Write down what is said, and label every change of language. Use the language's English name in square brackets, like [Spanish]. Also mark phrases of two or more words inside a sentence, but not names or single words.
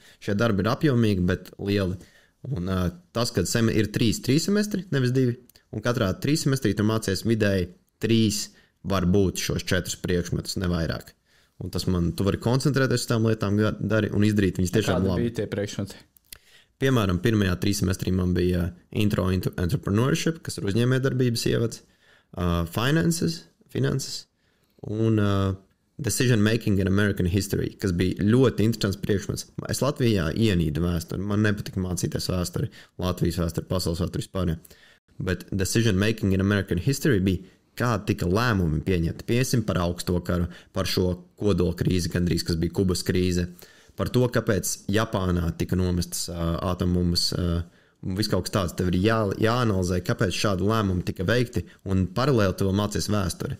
[Latvian] Šie darbi ir apjomīgi, bet lieli. Un tas, kad ir 3 semestri, nevis 2, un katrā 3 semestrī tu mācies vidēji 3 var būt šos 4 priekšmetus, ne vairāk. Un tas tu vari koncentrēties uz tām lietām, dari un izdarīt viņas tiešām labi. Kādi bija tie priekšmeti? Piemēram, pirmajā 3 semestrī man bija [English] intro into entrepreneurship, [Latvian] kas ir uzņēmējdarbības ievads, finanses un [English] decision making in American history, [Latvian] kas bija ļoti interesants priekšmets. Es Latvijā ienīdu vēsturi. Man nepatika mācīties vēsturi, Latvijas vēsturi, pasaules vēsturi vispār. Bet [English] decision making in American history [Latvian] bija, kā tika lēmumi pieņemti. Piesim par augsto karu, par šo kodola krīzi, gandrīz, kas bija Kubas krīze, par to, kāpēc Japānā tika nomestas atombummas, viss kaut kas tāds. Tev ir jāanalizē, kāpēc šādu lēmumu tika veikti, un paralēli tu vēl mācies vēsturi.